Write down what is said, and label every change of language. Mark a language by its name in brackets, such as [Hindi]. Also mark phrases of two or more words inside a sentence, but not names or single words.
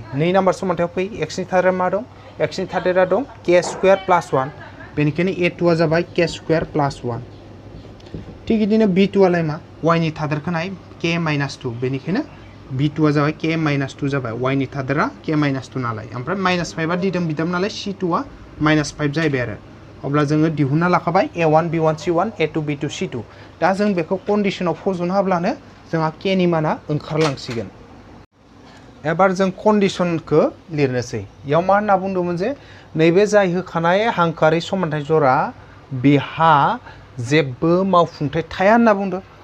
[Bodo] 2 नाम्बार समानथायाव फै x नि थादेरा मा दं x नि थादेरा दं [English] k square plus 1 [Bodo] बेनिखायनो a2 आ जाबाय [English] k square plus 1. [Bodo] थिग बिदिनो b2 आलाय मा y नि थादेरखौ नाय [English] k minus 2 [Bodo] बेनिखायनो b2 आ जाबाय [English] k minus 2 [Bodo] जाबाय y नि थादेरा [English] k minus 2 [Bodo] नालाय ओमफ्राय [English] minus 5 [Bodo] आ दिदोम बिदाम नालाय c2 आ [English] minus 5 [Bodo] जाहैबाय आरो। अब्ला जोङो दिहुनना लाखाबाय a1 b1 c1 a2 b2 c2। दा जों बेखौ कन्डिसनाव फज'ना होब्लानो जोंहा केनि माना ओंखारलांसिगोन। एबार जों कन्डिसनखौ लिरनोसै। इयाव मा होनना बुंदोंमोन जे नैबे जाय होखानाय हांखोआरि समानथाय जरा बेहा जेबो मावफुंथाय थाया होनना बुंदों।